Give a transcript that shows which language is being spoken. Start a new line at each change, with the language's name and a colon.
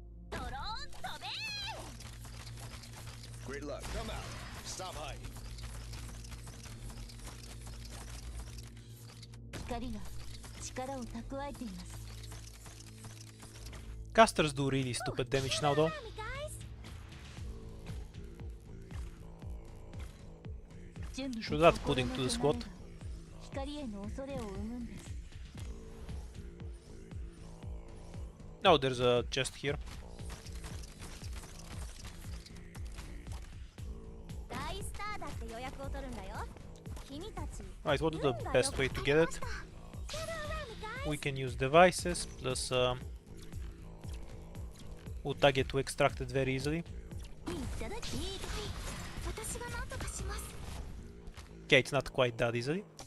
Japanese: ドローン飛べ
English: Great luck. Come out. Stop hiding.
Japanese: 光が力を蓄えています。
English: Casters do really stupid damage now though. Around me, guys.
Japanese: 準備
English: Should add pudding to the squad.
Japanese: 光への恐れを生むんです。
English: Oh, there's a chest here.
Japanese: 大スターだって予約を取るんだよ。君たち。
English: Right, what is the best way to get it? Gather around me, guys. We can use devices plus Utage to extract it very easily.
Japanese: いただき。私が何とかします。
English: Okay, it's not quite that easily.